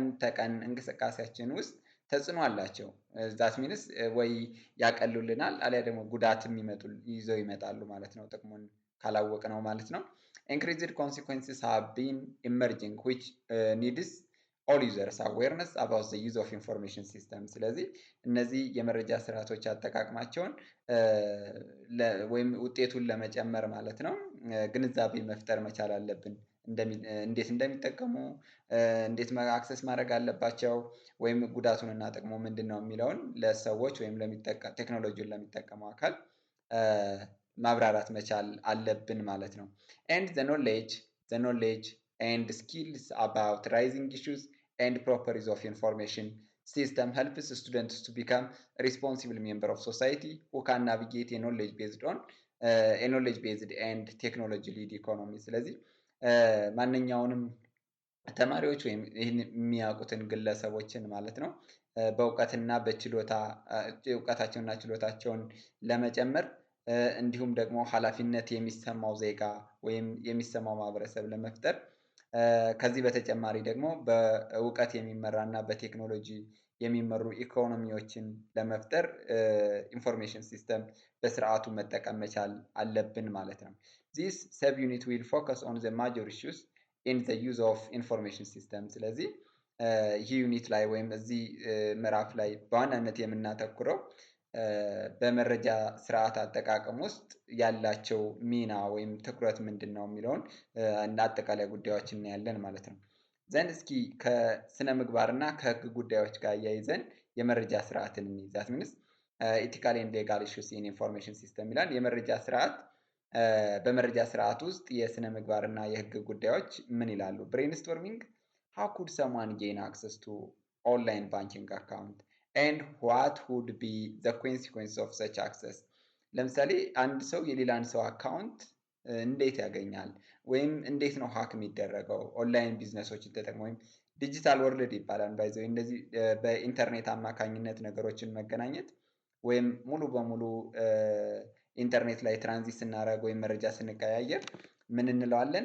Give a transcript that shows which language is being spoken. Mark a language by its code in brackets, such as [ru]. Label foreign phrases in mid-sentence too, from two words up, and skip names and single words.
[am] ተቀን እንቅስቃሴያችን ውስጥ ተጽዕኖ አላቸው። [en] that means [am] ወይ ያቀሉልናል አሊያ ደግሞ ጉዳትም ይዘው ይመጣሉ ማለት ነው፣ ጥቅሙን ካላወቅ ነው ማለት ነው። [en] increased consequences have been emerging which needs all users awareness about the use of information system። [am] ስለዚህ እነዚህ የመረጃ ስርዓቶች አጠቃቀማቸውን ወይም ውጤቱን ለመጨመር ማለት ነው ግንዛቤ መፍጠር መቻል አለብን። እንዴት እንደሚጠቀሙ፣ እንዴት አክሰስ ማድረግ አለባቸው ወይም ጉዳቱንና ጥቅሙ ምንድነው የሚለውን ለሰዎች ወይም ቴክኖሎጂውን ለሚጠቀመው አካል ማብራራት መቻል አለብን ማለት ነው። [en] and the knowledge and skills about rising issues and proper use of information system helps students to become responsible member of society who can navigate a knowledge based and technology lead economy። ስለዚህ ማንኛውንም ተማሪዎች ወይም ይህን የሚያውቁትን ግለሰቦችን ማለት ነው በእውቀትና በችሎታ እውቀታቸውንና ችሎታቸውን ለመጨመር እንዲሁም ደግሞ ኃላፊነት የሚሰማው ዜጋ ወይም የሚሰማው ማህበረሰብ ለመፍጠር ከዚህ በተጨማሪ ደግሞ በእውቀት የሚመራና [am] በቴክኖሎጂ የሚመሩ ኢኮኖሚዎችን ለመፍጠር ኢንፎርሜሽን ሲስተም በስርዓቱ መጠቀም መቻል አለብን ማለት ነው። [en] This subunit will focus on the major issues in the use of information system። [am] ስለዚህ ይህ ዩኒት ላይ ወይም እዚህ ምዕራፍ ላይ በዋናነት የምናተኩረው በመረጃ ስርዓት አጠቃቀም ውስጥ ያላቸው ሚና ወይም ትኩረት ምንድን ነው የሚለውን አጠቃላይ ጉዳዮችን እናያለን ማለት ነው። ዘንድ እስኪ ከስነ ምግባርና ከህግ ጉዳዮች ጋር አያይዘን የመረጃ ስርዓትን እንይዛት። [en] means ethical and legal issues in information system [am] ይላል። የመረጃ ስርዓት በመረጃ ስርዓት ውስጥ የስነ ምግባርና የህግ ጉዳዮች ምን ይላሉ? [en] ብሬንስቶርሚንግ how could someone gain access to online banking account and what would be the consequence of such access? [am] ለምሳሌ አንድ ሰው የሌላን ሰው አካውንት እንዴት ያገኛል ወይም እንዴት ነው ሀክ የሚደረገው? ኦንላይን ቢዝነሶችን ተጠቅሞ ወይም [en] digital world [am] ይባላል ባይዘው እንደዚህ በኢንተርኔት አማካኝነት ነገሮችን መገናኘት ወይም ሙሉ በሙሉ ኢንተርኔት ላይ ትራንዚት ስናደርግ ወይም መረጃ ስንቀያየር ምን እንለዋለን?